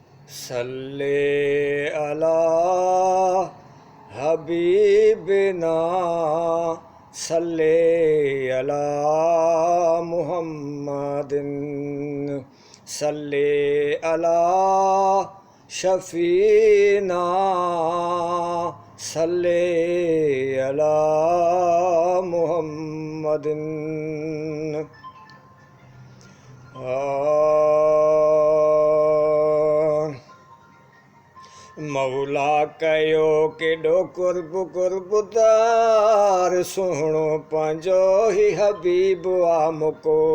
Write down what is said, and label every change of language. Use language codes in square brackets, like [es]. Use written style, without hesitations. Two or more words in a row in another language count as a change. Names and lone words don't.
[ar] صل على حبيبنا صل على محمد صل على شفيعنا صل على محمد. [sd] मौला कयो केॾो कुर्ब कुर्बदार सुहिणो पंहिंजो ही हबीब आ मुको।